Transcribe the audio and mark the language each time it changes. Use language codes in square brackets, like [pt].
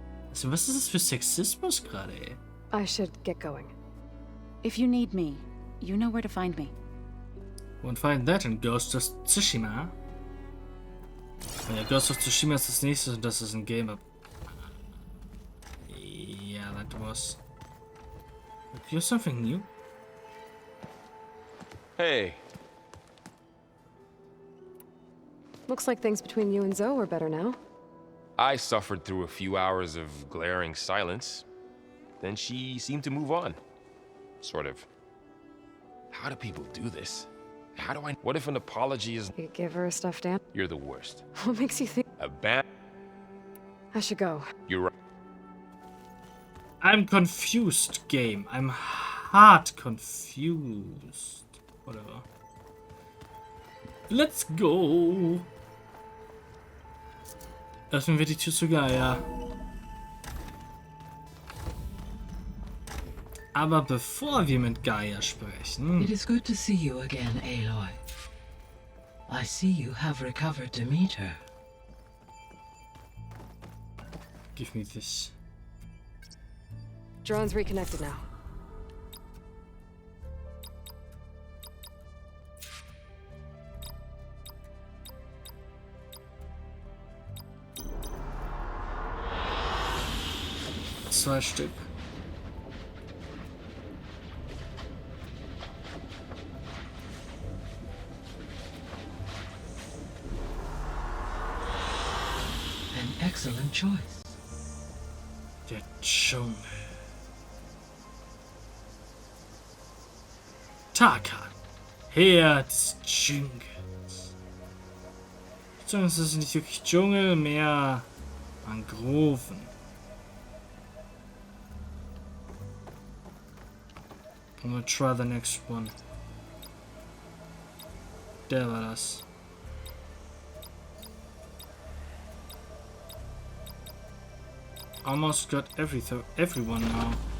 [de] Also, was ist das für Sexismus gerade, ey? [en] I should get going. If you need me, you know where to find me. Won't find that in Ghost of Tsushima. [de] Ja, Ghost of Tsushima ist das nächste und das ist ein Game. [en] Yeah, that was. You have something new? Hey. Looks like things between you and Zoe are better now. I suffered through a few hours of glaring silence. Then she seemed to move on. Sort of. How do people do this? How do I... What if an apology is... You give her a stuffed animal? You're the worst. What makes you think... I should go. You're right. I'm confused, game. I'm hard confused. Whatever. Let's go. [de] Öffnen wir die Tür zu Gaia. Aber bevor wir mit Gaia sprechen... [en] It is good to see you again, Aloy. I see you have recovered Demeter. Give me this. Drone's reconnected now. [de] Zwei Stück. [en] An excellent choice. [de] Der Dschungel. Tarkan. Herr des Dschungels. Es ist nicht wirklich Dschungel, mehr Mangroven. [en] I'm gonna try the next one. [de] Der war das. [en] Almost got everyone now.